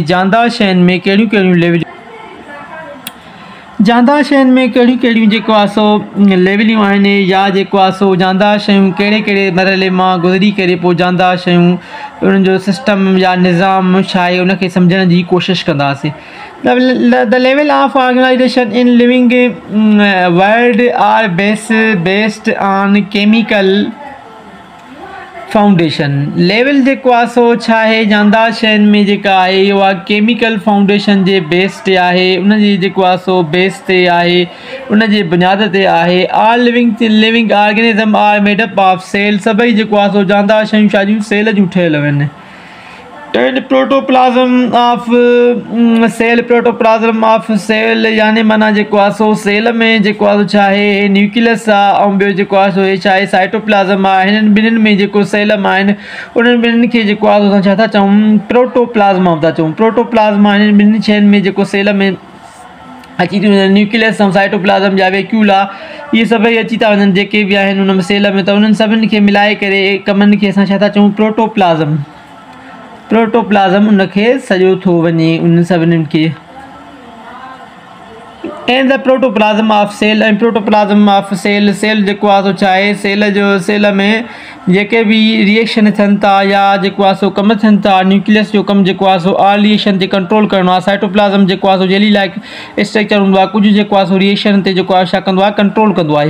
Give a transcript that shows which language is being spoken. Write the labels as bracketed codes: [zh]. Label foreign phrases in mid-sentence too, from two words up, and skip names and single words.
[sd] जानदार शयुनि में कहिड़ियूं कहिड़ियूं लेवलियूं जानदार शयुनि में कहिड़ियूं कहिड़ियूं जेको आहे सो लेवलियूं आहिनि, या जेको आहे सो जानदार शयूं कहिड़े कहिड़े मरहले मां गुज़री करे पोइ जानदार शयूं उन्हनि जो सिस्टम या निज़ाम छा आहे उनखे सम्झण जी कोशिशि कंदासीं। [en] The level of organization in living world are based on chemical foundation. [sd] लेवल जेको आहे सो छा आहे, जानदार शयुनि में जेका आहे इहो आहे [en] chemical foundation [sd] जे बेस ते आहे, उनजी जेको आहे सो बेस ते आहे, उन जे बुनियाद ते आहे। [en] All living organism are made up of cell. [sd] सभई जेको आहे सो जानदार शयूं छा जूं सेल जूं ठहियल आहिनि। [en] and protoplasm of cell [sd] यानी माना जेको आहे सो सेल में जेको आहे छा आहे न्यूक्लियस आहे, ऐं ॿियो जेको आहे सो हे छा आहे साइटोप्लाज़म आहे। हिननि ॿिन्हिनि में जेको सेल आहिनि उन्हनि ॿिन्हिनि खे जेको आहे असां छा था चऊं, प्रोटोप्लाज़्मा था चऊं। प्रोटोप्लाज़्मा हिननि ॿिन्हिनि शयुनि में जेको सेल में अची थी वञनि, न्यूक्लियस ऐं साइटोप्लाज़म या वैक्यूला, इहे सभई अची था वञनि जेके बि आहिनि उन में सेल में, त उन्हनि सभिनि खे मिलाए करे कमनि खे असां छा था चऊं, प्रोटोप्लाज़म उनखे सॼो थो वञे उन सभिनीनि खे। [en] And the protoplasm of cell, [sd] ऐं [en] protoplasm of cell [sd] जेको आहे सो छा आहे, सेल में जेके बि रिएक्शन थियनि था या जेको आहे सो कमु थियनि था, न्यूक्लियस जो कमु जेको आहे सो [en] all reaction [sd] ते कंट्रोल करिणो आहे। साइटोप्लाज़म जेको आहे सो [en] jelly like structure [sd] हूंदो आहे, कुझु जेको आहे सो रिएक्शन ते जेको आहे छा कंदो आहे, कंट्रोल कंदो आहे।